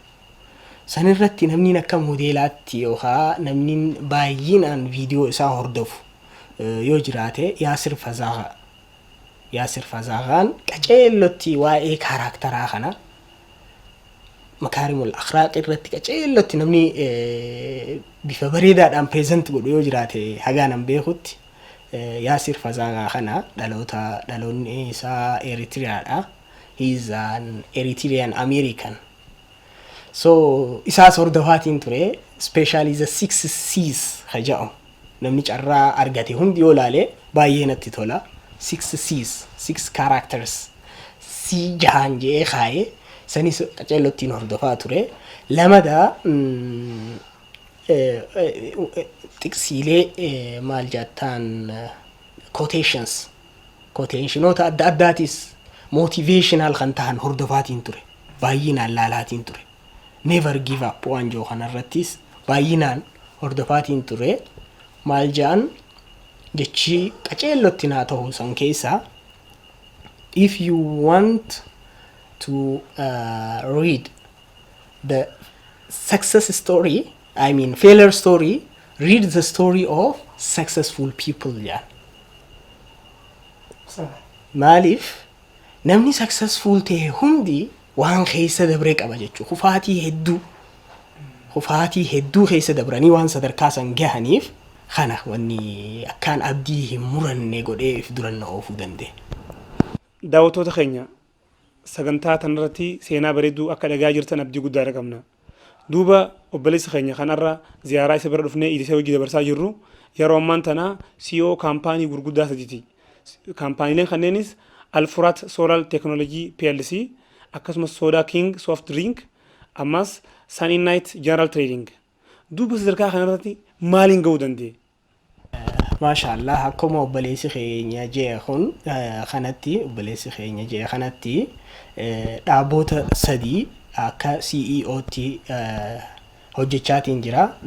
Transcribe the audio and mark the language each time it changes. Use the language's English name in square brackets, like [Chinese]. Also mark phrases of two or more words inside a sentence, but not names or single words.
[Oromo] Sanirratti namni akka moodeelaatti yookaan namni baay'inaan viidiyoo isaa hordofu yoo jiraate Yaasir Fazaagaan qaceellotti waa'ee karakteraa kana makaarimul akhlaaq irratti qaceellotti namni bifa bareedaadhaan present godhu yoo jiraate hagaan an beekutti Yaasir Fazaagaa kana dhaloonni isaa Eritreaadha. [English] He is an Eritrean American. [Oromo] So isaas hordofaatiin ture, [English] especially the 6 C's haja'u. [Oromo] Namni carraa argate hundi yoo laale baay'ee natti tola. [English] 6 C's, 6 characters. [Oromo] C jahan jee kaaye sanis qaceellottiin hordofaa ture. Lamada tiksiilee maal jettaan quotationsnoota adda addaatis motivational kan ta'an hordofaatiin ture. Baay'inaan laalaatiin ture. [English] Never give up [Oromo] waan joo kanarrattis baay'inaan hordofaatiin ture. Maal jaan jechi qaceellotti naa ta'uu san keessaa [English] if you want to read the success story, I mean failure story, read the story of successful people [Oromo] jaan. Maaliif namni successful ta'e hundi waan keessa dabre qaba jechuudha. Kufaatii hedduu keessa dabranii waan sadarkaa san gahaniif kana wanni akkaan abdii hin muranne godhee if duranna oofuu danda'e. Daawwattoota keenya sagantaa tanarratti seenaa bareedduu akka dhagaa jirtan abdii guddaa qabna. Duuba obboleessa keenya kanarra ziyaaraa isa bira dhufnee idisee hojii dabarsaa jirru yeroo ammaan tana CEO kaampaanii gurguddaa sadiiti. Kaampaaniileen kanneenis Alfurat Solar Technology PLC, akkasumas Soda King Soft Drink, ammas Sunny Night General Trading. Duuba sadarkaa kanarratti maaliin gahuu danda'e? Maashaallah akkuma obboleessi keenya jee kun kanatti dhaabbota sadii akka CEOtti hojjechaatiin jira.